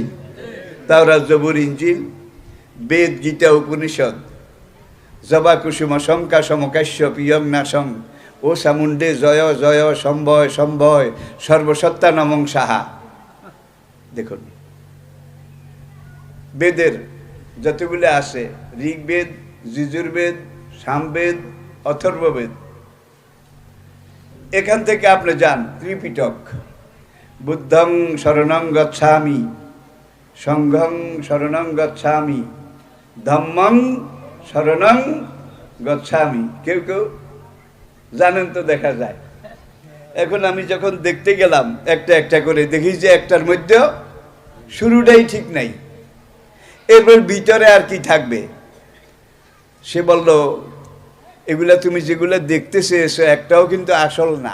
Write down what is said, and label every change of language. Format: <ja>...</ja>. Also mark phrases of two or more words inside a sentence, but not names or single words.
<sa>তাওরাত, জবুর, ইঞ্জিল, বেদ, গীতা, উপনিষদ, জবা কুসুম শঙ্কা সমকাশ্য পিয়ং নাসং ও সামুন্ডে জয় জয় সম্ভয় সম্ভয় সর্বসত্তা নমং সাহা।</sa> <bn>দেখুন বেদের যতগুলো আছে, ঋগ্বেদ, যজুর্বেদ, সামবেদ, অথর্ববেদ, এখান থেকে আপনি যান ত্রিপিটক,</bn> <pi>বুদ্ধং শরণং গচ্ছামি, সংঘং শরণং গচ্ছামি, ধম্মং শরণং গচ্ছামি।</pi> <bn>কেউ কেউ জানেন তো, দেখা যায়। এখন আমি যখন দেখতে গেলাম একটা একটা করে, দেখি যে একটার মধ্যে শুরুটাই ঠিক নাই, এরপর ভিতরে আর কি থাকবে। সে বলল এগুলা তুমি যেগুলো দেখতে চেয়েছো একটাও কিন্তু আসল না।</bn>